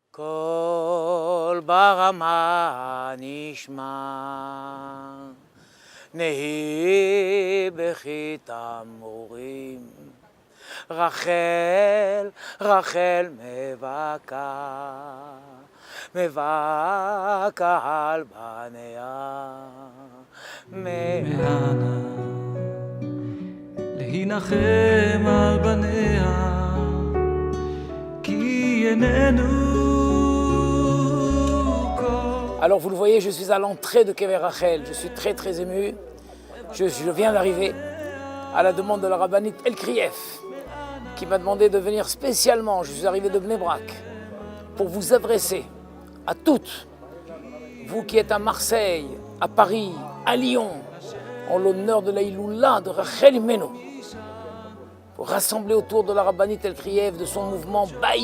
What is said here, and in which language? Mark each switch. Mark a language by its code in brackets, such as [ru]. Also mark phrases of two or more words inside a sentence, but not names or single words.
[he] קול ברמה נשמע, נהי בכי תמרורים, רחל, רחל מבכה על בניה, מהנה להנחם על בניה, כי איננו. [fr] Alors vous le voyez, je suis à l'entrée de Kever Rachel, je suis très ému, je viens d'arriver à la demande de la rabbinite El Krief, qui m'a demandé de venir spécialement, je suis arrivé de Bnei Brak, pour vous adresser à toutes, vous qui êtes à Marseille, à Paris, à Lyon, en l'honneur de la Iloula de Rachel Imenu, pour rassembler autour de la rabbinite El Krief, de son mouvement Baït.